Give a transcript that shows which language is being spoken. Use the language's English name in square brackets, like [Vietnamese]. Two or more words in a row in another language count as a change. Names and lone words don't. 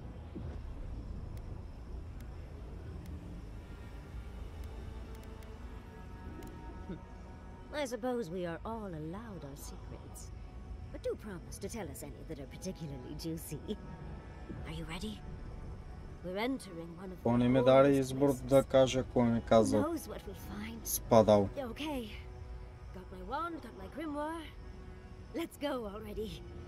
[English] I suppose we are all allowed our secrets. But do promise to tell us any that are particularly juicy. Are you ready? We're entering one of [Bulgarian] Ако не ми [English] the [Bulgarian] даде [English] oldest [Bulgarian] избор [English] places. [Bulgarian] да кажа, ако ми [English] Who [Bulgarian] каза [English] knows what we'll find? [Bulgarian] спадал. [English] Okay. Got my wand, got my grimoire. Let's go already.